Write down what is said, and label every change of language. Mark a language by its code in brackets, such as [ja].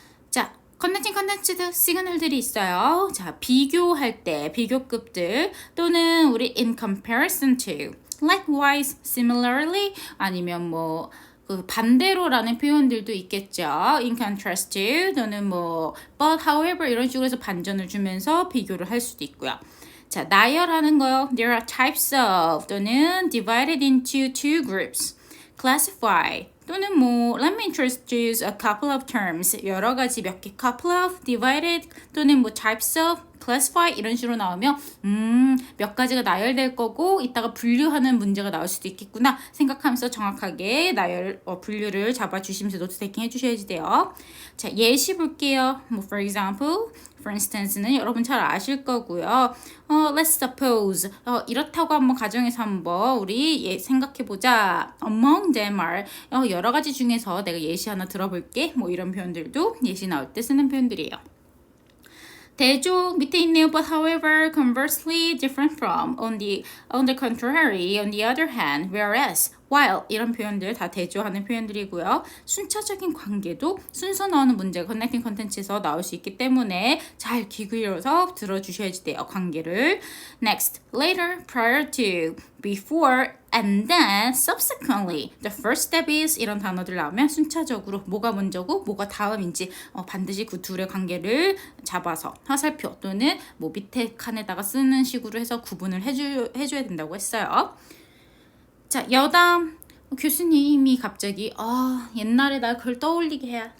[ko] 자, 커넥팅 컨텐츠도 시그널들이 있어요. 자, 비교할 때 비교급들 또는 우리 [en] in comparison to, likewise, similarly [ko] 아니면 뭐 그 반대로라는 표현들도 있겠죠. [en] in contrast to [ko] 또는 뭐 [en] but however [ko] 이런 식으로 해서 반전을 주면서 비교를 할 수도 있고요. 자, 나열하는 거요. [en] There are types of [ko] 또는 [en] divided into two groups. [ko] classify 또는 뭐 [en] let me introduce a couple of terms [ko] 여러 가지 몇 개 couple of divided 또는 뭐 types of classify 이런 식으로 나오면 몇 가지가 나열될 거고 이따가 분류하는 문제가 나올 수도 있겠구나 생각하면서 정확하게 나열 분류를 잡아주시면서 노트 테이킹 해주셔야지 돼요. 자, 예시 볼게요. 뭐 [en] for example, for instance [ko] 는 여러분 잘 아실 거고요. [en] let's suppose [ko] 이렇다고 한번 가정해서 한번 우리 생각해보자. [en] among them are [ko] 여러 가지 중에서 내가 예시 하나 들어볼게. 뭐 이런 표현들도 예시 나올 때 쓰는 표현들이에요. 대조 밑에 있네요. [en] But however, conversely different from, on the contrary, on the other hand, whereas, while [ko] 이런 표현들 다 대조하는 표현들이고요. 순차적인 관계도 순서 나오는 문제가 커넥팅 컨텐츠에서 나올 수 있기 때문에 잘 귀 기울여서 들어주셔야지 돼요. 관계를. [en] Next, later, prior to, before, and then, subsequently. The first step is [ko] 이런 단어들 나오면 순차적으로 뭐가 먼저고 뭐가 다음인지 반드시 그 둘의 관계를 잡아서 화살표 또는 뭐 밑에 칸에다가 쓰는 식으로 해서 구분을 해줘야 된다고 했어요. 자, 여담 교수님이 갑자기 옛날에 나 그걸 떠올리게 해.